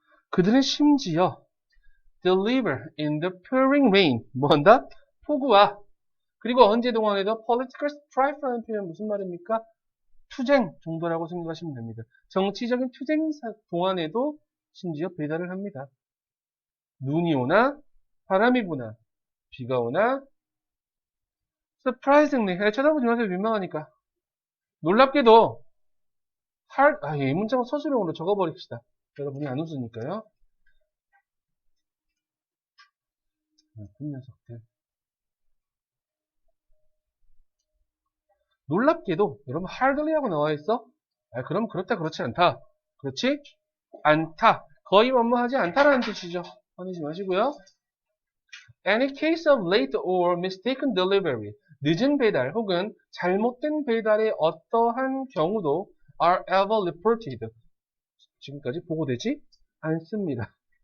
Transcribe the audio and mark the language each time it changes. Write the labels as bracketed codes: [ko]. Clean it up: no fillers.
[ko] 그들은 심지어 [en] deliver in the pouring rain. [ko] 뭐 한다? 폭우와 그리고 언제 동안에도 [en] political strife [ko] 라는 표현 무슨 말입니까? 투쟁 정도라고 생각하시면 됩니다. 정치적인 투쟁 동안에도 심지어 배달을 합니다. 눈이 오나 바람이 부나 비가 오나 surprisingly 쳐다보지 마세요. 민망하니까. 놀랍게도 이 문장은 서술형으로 적어버립시다. 여러분이 안 웃으니까요. 그 녀석들. 놀랍게도 여러분 hardly 하고 나와 있어? 그럼 그렇다 그렇지 않다. 그렇지? 않다. 거의 뭐뭐하지 않다라는 뜻이죠. 화내지 마시고요. [en] Any case of late or mistaken delivery, [ko] 늦은 배달 혹은 잘못된 배달의 어떠한 경우도 [en] are ever reported. [ko] 지금까지 보고되지 않습니다.